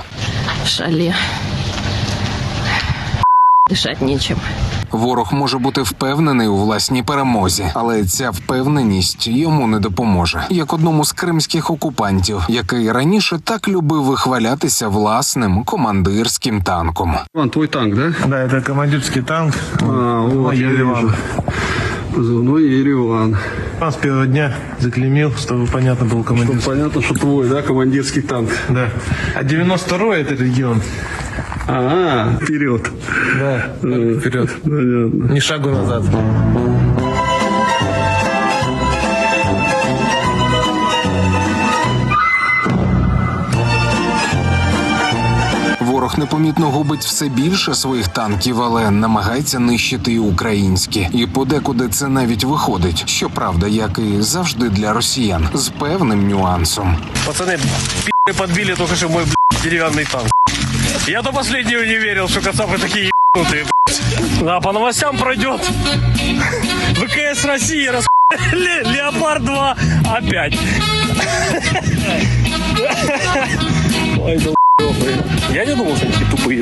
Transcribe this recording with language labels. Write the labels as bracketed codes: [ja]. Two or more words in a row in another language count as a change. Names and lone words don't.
[uk] Шалі. Дишать нічим. Ворог може бути впевнений у власній перемозі, але ця впевненість йому не допоможе. Як одному з кримських окупантів, який раніше так любив вихвалятися власним командирським танком. [ru] Иван, твой танк, да? Да, это командирский танк. Вот, я Ереван. вижу. Позывной Ереван. С первого дня заклеймил, чтобы понятно был командир. Понятно, что твой, да, командирский танк. Да. А 92-й это регион. Вперед. Да, вперед. Понятно. Ни шагу назад. [uk] Ворог непомітно губить все більше своїх танків, але намагається нищити і українські. І подекуди це навіть виходить. Щоправда, як і завжди для росіян, з певним нюансом. [ru] Пацаны, подбили только что мой деревянный танк. Я до последнего не верил, что кацапы такие ебанутые. Да, по новостям пройдет. ВКС России Леопард 2 опять. Ой, да я не думал, что они такие тупые.